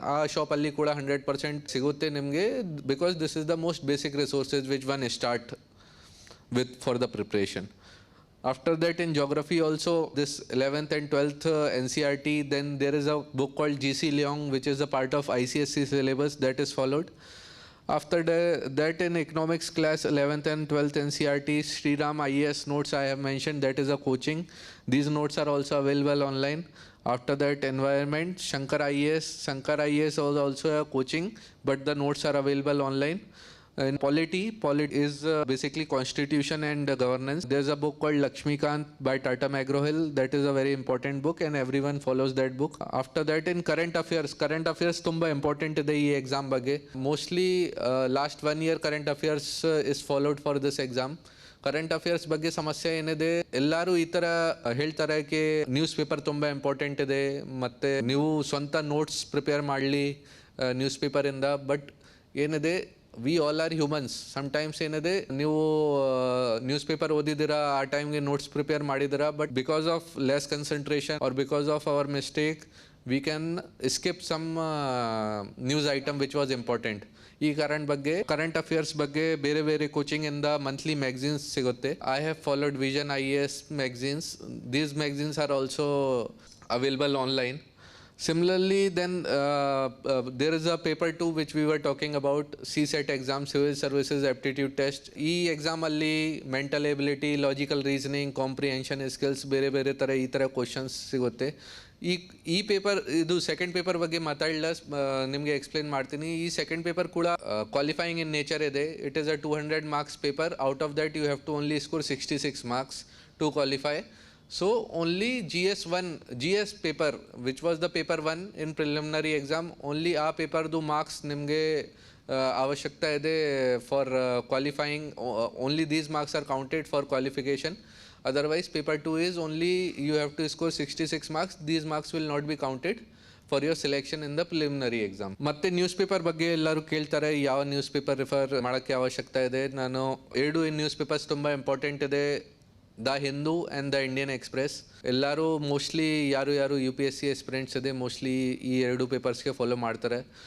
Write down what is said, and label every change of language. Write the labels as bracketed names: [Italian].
[Kannada] ಆ ಶಾಪಲ್ಲಿ ಕೂಡ 100% ಸಿಗುತ್ತೆ ನಿಮಗೆ. [English] Because this is the most basic resources which one start with for the preparation. After that, in geography also, this 11th and 12th NCERT, then there is a book called GC Leong, which is a part of ICSE syllabus that is followed. After that, in economics class 11th and 12th NCERT, Sriram IAS notes I have mentioned, that is a coaching. These notes are also available online. After that, environment, Shankar IAS was also a coaching, but the notes are available online. In polity is basically constitution and governance. There's a book called Lakshmikant by Tata McGraw-Hill. That is a very important book and everyone follows that book. After that, in current affairs [Kannada] tumba important ide ee exam ಬಗ್ಗೆ. [English] Mostly last 1 year current affairs is followed for this exam. [Kannada] Current affairs ಬಗ್ಗೆ ಸಮಸ್ಯೆ ಏನಿದೆ, ಎಲ್ಲರೂ ಈ ಥರ ಹೇಳ್ತಾರೆ ಕಿ news paper ತುಂಬ important ಇದೆ ಮತ್ತು ನೀವು ಸ್ವಂತ ನೋಟ್ಸ್ ಪ್ರಿಪೇರ್ ಮಾಡಲಿ ನ್ಯೂಸ್ ಪೇಪರಿಂದ. [English] But ಏನಿದೆ, we all are humans. [Kannada] Sometimes ಏನಿದೆ, ನೀವು ನ್ಯೂಸ್ ಪೇಪರ್ ಓದಿದ್ದೀರಾ, ಆ ಟೈಮ್ಗೆ ನೋಟ್ಸ್ ಪ್ರಿಪೇರ್ ಮಾಡಿದ್ದೀರಾ, [English] But because of less concentration or because of our mistake we can skip some news item which was important. [Kannada] ಈ ಕಾರಣ ಬಗ್ಗೆ ಕರೆಂಟ್ ಅಫೇರ್ಸ್ ಬಗ್ಗೆ ಬೇರೆ ಬೇರೆ ಕೋಚಿಂಗ್ ಇಂದ ಮಂತ್ಲಿ ಮ್ಯಾಗಝೀನ್ಸ್ ಸಿಗುತ್ತೆ. [English] I have followed vision IAS magazines. These magazines are also available online. Similarly, then there is a paper 2 which we were talking about, CSET exam, Civil Services Aptitude Test. [Kannada] ಈ ಎಕ್ಸಾಮಲ್ಲಿ mental ability, logical reasoning, comprehension skills, ಬೇರೆ ಬೇರೆ ಥರ ಈ ಥರ questions ಸಿಗುತ್ತೆ. ಈ paper, ಇದು ಸೆಕೆಂಡ್ ಪೇಪರ್ ಬಗ್ಗೆ ಮಾತಾಡಲ್ಲ, ನಿಮಗೆ ಎಕ್ಸ್ಪ್ಲೇನ್ ಮಾಡ್ತೀನಿ. ಈ ಸೆಕೆಂಡ್ ಪೇಪರ್ ಕೂಡ ಕ್ವಾಲಿಫೈಯಿಂಗ್ ಇನ್ ನೇಚರ್ ಇದೆ. [English] It is a 200 marks paper. Out of that you have to only score 66 marks to qualify. So only GS1, GS paper, which was the paper 1 in preliminary exam, only [Kannada] ಆ ಪೇಪರ್ದು marks ನಿಮಗೆ ಅವಶ್ಯಕತೆ ಇದೆ [English] For qualifying. Only these marks are counted for qualification. Otherwise, paper 2 is only you have to score 66 marks. These marks will not be counted for your selection in the preliminary exam. [Kannada] ಮತ್ತೆ news paper ಬಗ್ಗೆ ಎಲ್ಲರೂ ಕೇಳ್ತಾರೆ, ಯಾವ news paper refer ಮಾಡೋಕ್ಕೆ ಅವಶ್ಯಕತೆ ಇದೆ. ನಾನು ಎರಡು ನ್ಯೂಸ್ ಪೇಪರ್ಸ್ ತುಂಬ ಇಂಪಾರ್ಟೆಂಟ್ ಇದೆ, the Hindu and the Indian express. ಎಲ್ಲರೂ ಮೋಸ್ಟ್ಲಿ ಯಾರು ಯು ಪಿ ಎಸ್ ಸಿ ಎಸ್ಪಿರೆಂಟ್ಸ್ ಇದೆ ಮೋಸ್ಟ್ಲಿ ಈ ಎರಡು ಪೇಪರ್ಸ್ಗೆ ಫಾಲೋ ಮಾಡ್ತಾರೆ.